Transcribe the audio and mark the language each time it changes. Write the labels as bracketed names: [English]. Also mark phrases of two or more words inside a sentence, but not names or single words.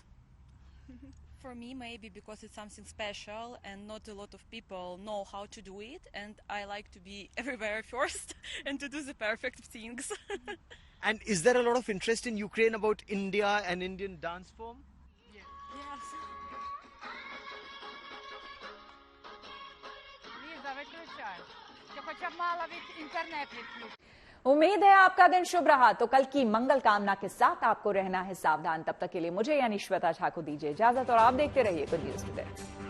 [English] For me, maybe because it's something special and not a lot of people know how to do it, and I like to be everywhere first and to do the perfect things. And is there a lot of interest in Ukraine about India and Indian dance form? Yes. [Ukrainian] Ліза, виключай. Ти хоча б мала від інтернет відключити. [Hindi] उम्मीद है आपका दिन शुभ रहा। तो कल की मंगल कामना के साथ आपको रहना है सावधान। तब तक के लिए मुझे यानी श्वेता झा को दीजिए इजाजत और आप देखते रहिए गुड न्यूज टुडे।